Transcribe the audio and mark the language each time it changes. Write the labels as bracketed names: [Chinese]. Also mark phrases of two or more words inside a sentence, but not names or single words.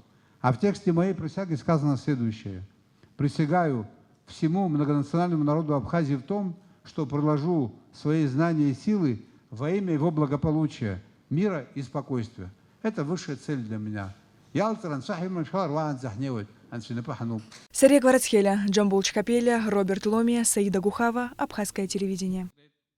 [Russian] А в тексте моей присяги сказано следующее. Присягаю всему многонациональному народу Абхазии в том, что приложу свои знания и силы во имя его благополучия, мира и спокойствия. Это высшая цель для меня. Сария Кварацхеля, Джамбул Чхапеля, Роберт Ломия, Саида Гухава, Абхазское телевидение.